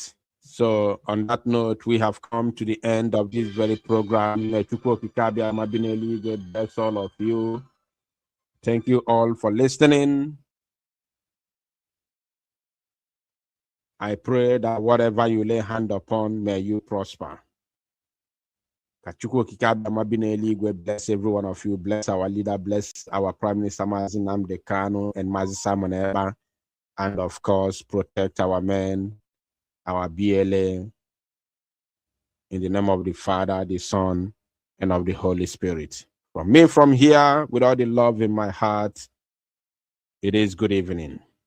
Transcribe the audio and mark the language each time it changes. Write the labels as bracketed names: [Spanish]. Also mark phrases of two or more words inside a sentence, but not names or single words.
[English] So on that note, we have come to the end of this very program. [Igbo] Chukwu Di Ya, [English] God bless all of you. Thank you all for listening. I pray that whatever you lay hand upon, may you prosper. [Igbo] Chukwu Di Ya, [English] bless every one of you. Bless our leader. Bless our Prime Minister Mazi Nnamdi Kanu and Mazi Simon Ekpa. And of course, protect our men, our BLA. In the name of the Father, the Son, and of the Holy Spirit. From me, from here, with all the love in my heart, it is good evening.